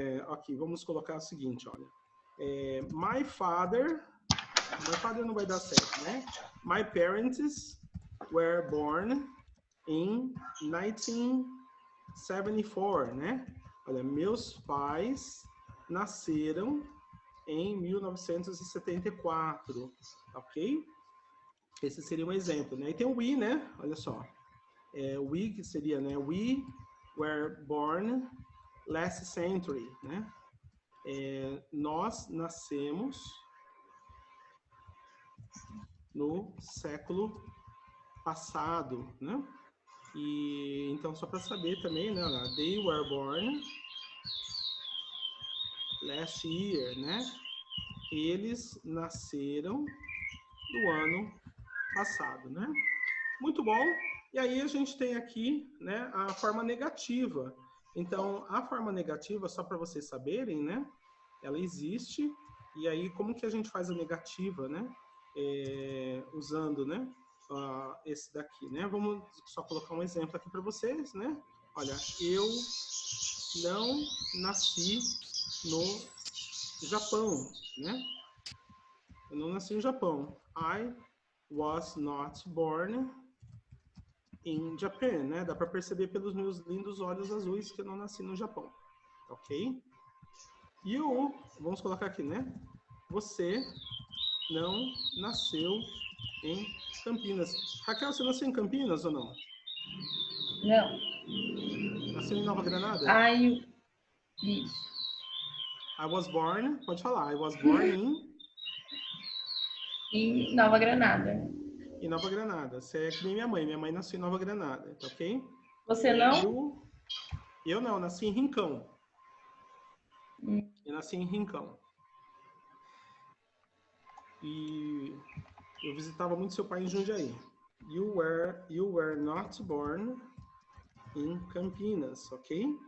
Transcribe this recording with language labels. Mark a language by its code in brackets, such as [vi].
[pt] Aqui, vamos colocar o seguinte, olha. [en] My father [pt] não vai dar certo, né? [en] My parents were born in 1974, né? [pt] Olha, meus pais nasceram em 1974, ok? Esse seria um exemplo, né? E tem o we, né? Olha só. We, que seria, né? [en] We were born last century, né? [pt] Nós nascemos no século passado, né? E então só para saber também, né? [en] They were born last year, né? [pt] Eles nasceram no ano passado, né? Muito bom. E aí a gente tem aqui, né, a forma negativa. Então, a forma negativa, só para vocês saberem, né? Ela existe. E aí, como que a gente faz a negativa, né? Usando, né? Esse daqui, né? Vamos só colocar um exemplo aqui para vocês, né? Olha, eu não nasci no Japão, né? Eu não nasci no Japão. [en] I was not born in Japan, né? [pt] Dá para perceber pelos meus lindos olhos azuis que eu não nasci no Japão, ok? You, vamos colocar aqui, né? Você não nasceu em Campinas. Raquel, você nasceu em Campinas ou não? Não. Nasceu em Nova Granada? Isso. [en] I was born, [pt] pode falar. [en] I was born [pt] Em Nova Granada. em Nova Granada. Você é que nem minha mãe. Minha mãe nasceu em Nova Granada, tá ok? Você não? Eu não, nasci em Rincão. Eu nasci em Rincão. E eu visitava muito seu pai em Jundiaí. [en] You were not born in Campinas, ok?